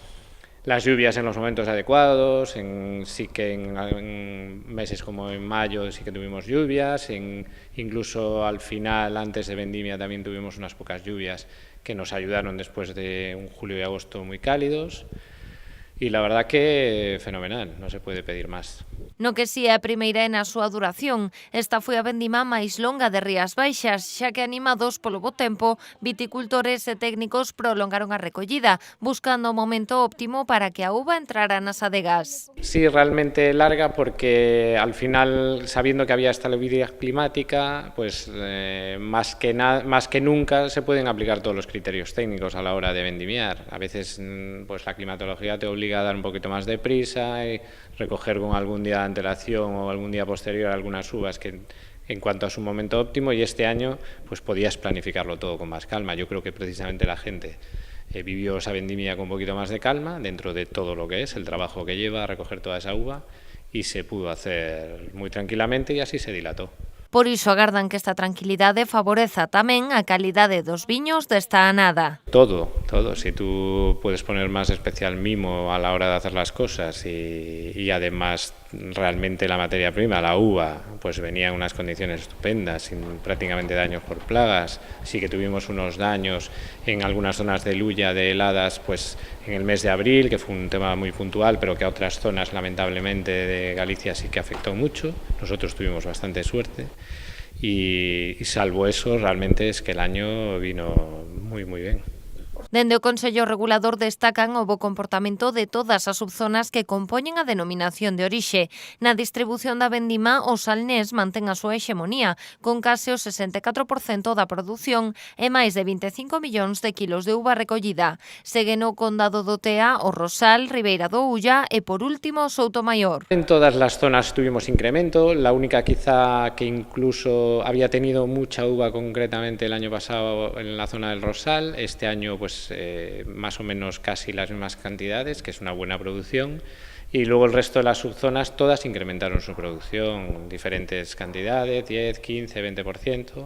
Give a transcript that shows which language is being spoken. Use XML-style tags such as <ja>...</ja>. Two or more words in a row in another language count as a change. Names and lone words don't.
<es>Las lluvias en los momentos adecuados, sí que en meses como en mayo sí que tuvimos lluvias, incluso al final, antes de vendimia, también tuvimos unas pocas lluvias que nos ayudaron después de un julio y agosto muy cálidos. Y la verdad que fenomenal,</es> <gl>non se pode pedir máis. No que si é a primeira na súa duración, esta foi a vendima máis longa de Rías Baixas, xa que animados polo bo tempo, viticultores e técnicos prolongaron a recollida, buscando o momento óptimo para que a uva entrara nas adegas.</gl> <es>Sí, realmente larga porque al final, sabiendo que había estabilidad climática, pues más que nunca se pueden aplicar todos los criterios técnicos a la hora de vendimiar. A veces pues la climatología te obliga a dar un poquito más de prisa y recoger con algún día de antelación o algún día posterior algunas uvas que en cuanto a su momento óptimo, y este año pues podías planificarlo todo con más calma. Yo creo que precisamente la gente vivió esa vendimia con un poquito más de calma dentro de todo lo que es el trabajo que lleva a recoger toda esa uva, y se pudo hacer muy tranquilamente y así se dilató.</es> <gl>Por iso agardan que esta tranquilidade favoreza tamén a calidade dos viños desta anada.</gl> <es>Todo. Si tú puedes poner más especial mimo a la hora de hacer las cosas y además realmente la materia prima, la uva, pues venía en unas condiciones estupendas, sin prácticamente daños por plagas. Sí que tuvimos unos daños en algunas zonas de Lulla, de heladas, pues en el mes de abril, que fue un tema muy puntual, pero que a otras zonas lamentablemente de Galicia sí que afectó mucho. Nosotros tuvimos bastante suerte. Y salvo eso, realmente es que el año vino muy bien.</es> <gl>Dende o Consello Regulador destacan o bo comportamento de todas as subzonas que compoñen a denominación de orixe. Na distribución da vendima, o Salnés mantén a súa hexemonía, con case o 64% da produción e máis de 25 millóns de kilos de uva recollida. Seguen o Condado do Tea, o Rosal, Ribeira do Ulla e, por último, Soutomaior.</gl> <es>En todas las zonas tuvimos incremento, la única quizá que incluso había tenido mucha uva concretamente el año pasado en la zona del Rosal, este año pues más o menos casi las mismas cantidades, que es una buena producción, y luego el resto de las subzonas todas incrementaron su producción, diferentes cantidades, 10, 15, 20%.</es>